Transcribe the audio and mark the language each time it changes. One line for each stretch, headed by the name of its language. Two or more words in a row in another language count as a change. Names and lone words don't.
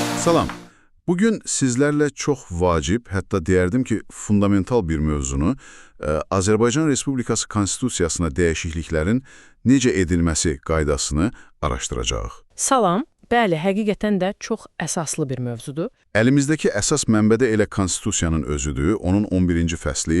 Azerbaijani: Salam.
Turkish: Bugün sizlerle çok vacip, hatta derdim ki
Azerbaijani: fundamental bir mövzunu Azərbaycan Respublikası Konstitusiyasına dəyişikliklərin necə edilməsi qaydasını araşdıracağıq. Salam. Bəli, həqiqətən də çox əsaslı bir mövzudur. Əlimizdəki əsas mənbədə elə Konstitusiyanın özüdür, onun 11-ci fəsli.